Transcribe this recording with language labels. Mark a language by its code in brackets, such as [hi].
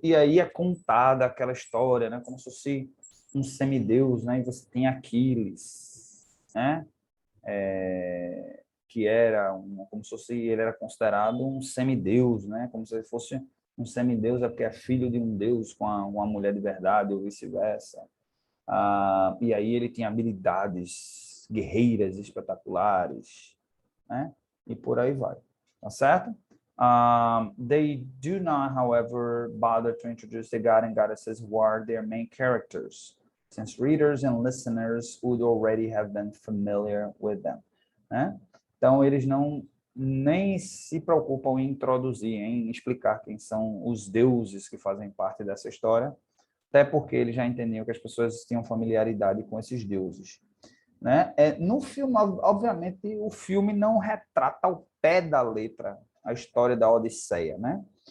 [pt] E aí é contada aquela história, né, como se fosse um semideus, né, e você tem Aquiles, né, que era como se fosse, ele era considerado um semideus, né? Como se ele fosse um semideus, é porque é filho de um deus com uma mulher de verdade ou vice-versa. E aí ele tinha habilidades guerreiras espetaculares, né? E por aí vai, tá certo? [en] They do not, however, bother to introduce the god and goddesses who are their main characters, since readers and listeners would already have been familiar with them, né? [pt] Então, eles não nem se preocupam em introduzir, em explicar quem são os deuses que fazem parte dessa história, até porque eles já entendiam que as pessoas tinham familiaridade com esses deuses, né? No filme, obviamente, o filme não retrata ao pé da letra a história da Odisseia, né?